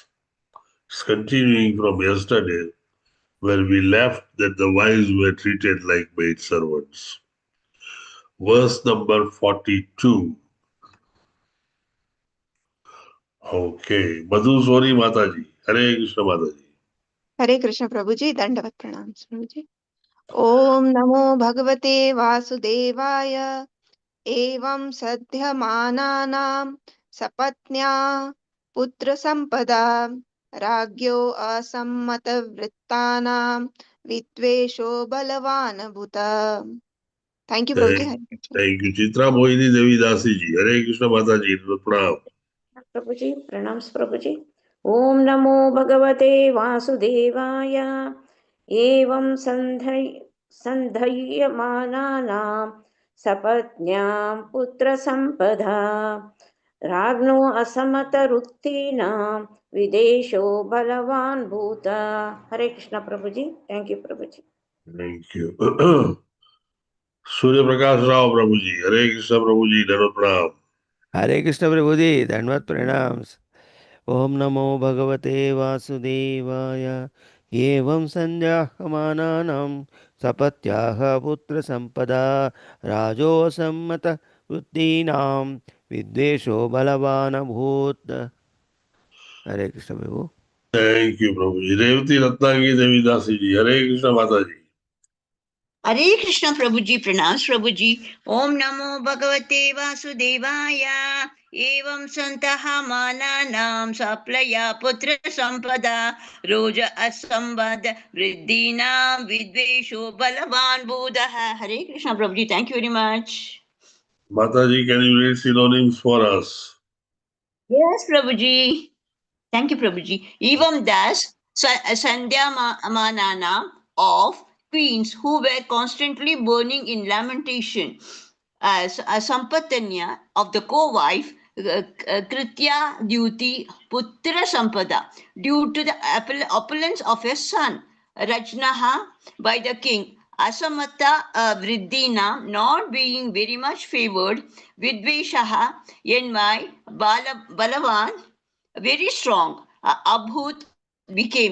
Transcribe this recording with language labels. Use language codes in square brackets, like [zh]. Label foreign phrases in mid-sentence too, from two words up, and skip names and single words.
[en] It's continuing from yesterday, where we left that the wives were treated like maid servants. Verse number 42. Okay. [hi] मधुस्वरी माताजी। हरे कृष्ण माताजी. हरे कृष्ण प्रभु जी, दंडवत प्रणाम प्रभु जी। [sa] ओम नमो भगवते वासुदेवाय। एवं सध्यमानानां सपत्न्या पुत्र संपदा राज्ञो असम्मतवृत्तानां विद्वेषो बलवान् भूत। [en] Thank you [hi] प्रभु जी। हरे कृष्ण [en] Thank you. Chitra Mohini Devi Dasi ji. [hi] हरे कृष्ण माताजी। प्रणाम. प्रभु जी, प्रणाम प्रभु जी। [sa] ओम नमो भगवते वासुदेवाय। एवं संधय्यमानानां सपत्न्यां पुत्र संपदा राज्ञो असमतरुत्तीनां विदेशो बलवान् भूत। [hi] हरे कृष्ण प्रभु जी। [en] Thank you [hi] प्रभु जी। [en] Thank you. Surya Prakash Rao Prabhuji. [hi] हरे कृष्ण प्रभुजी। प्रणाम. हरे कृष्ण प्रभुजी, दंडवत प्रणाम. [sa] ओम् नमो भगवते वासुदेवाय. एवं सन्ध्यहमानानां सपत्न्याः पुत्र सम्पदा राज्ञो सम्मत वृत्तीनां विद्वेषो बलवान भूत्. [hi] हरे कृष्ण प्रभु. [en] Thank you, Prabhuji. Revati Ratnagi Devi Dasi ji. [hi] हरे कृष्ण माताजी. हरे कृष्ण प्रभु जी, प्रणाम प्रभु जी। [sa] ओम नमो भगवते वासुदेवाय। एवं संतः मानानां सप्लया पुत्र संपदा रोज असंबद्ध वृद्धीनां विद्वेषो बलवान बुधः। [hi] हरे कृष्ण प्रभु जी, [en] Thank you very much. Mataji, can you read synonyms for us? [hi] यस प्रभु जी, [en] Thank you [hi] प्रभु जी। [sa] एवं दास संध्या मानाना [en] of queens who were constantly burning in lamentation as a sampatanya of the co-wife kritya duty [sa] पुत्र सम्पदा [en] due to the opulence of his son rajnaha by the king [sa] असमत वृद्धिना [en] not being very much favored vidveshaha envy balavan very strong abhut became.